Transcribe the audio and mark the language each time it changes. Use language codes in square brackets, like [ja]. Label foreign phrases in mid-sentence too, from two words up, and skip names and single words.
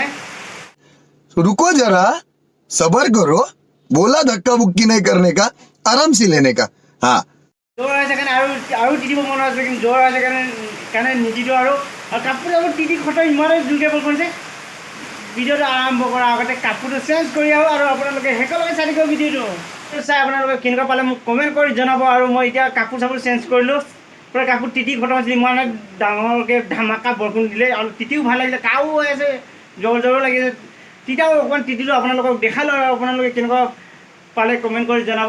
[hi] रुको जरा सबर करो बोला धक्का बुक्की नहीं करने का आराम से लेने का। हाँ [as] জ্বৰ হৈ আছে কাৰণে আৰু তিতিব মন আছে কিন্তু জ্বৰ হৈ আছে কাৰণে নিতিটো আৰু কাপোৰ চাপোৰ তিতি খটৰ ইমানেই জোৰকৈ বল কৰিছে। ভিডিওটো আৰম্ভ কৰাৰ আগতে কাপোৰটো চেঞ্জ কৰি আহোঁ আৰু আপোনালোকে সকলোকে চাই থাকিব ভিডিওটো চাই আপোনালোকে কেনেকুৱা পালে মোক কমেণ্ট কৰি জনাব। আৰু মই এতিয়া কাপোৰ চাপোৰ চেঞ্জ কৰিলোঁ পূৰা কাপোৰ তিতি খতম হৈছিল ইমানে ডাঙৰকৈ ধামাকা বৰষুণ দিলে আৰু তিতিও ভাল লাগিলে কাও হৈ আছে জ্বৰো লাগিছে তিতাও অকণমান তিতিলোঁ আপোনালোকক দেখালোঁ আৰু আপোনালোকে কেনেকুৱা পালে কমেণ্ট কৰি জনাব।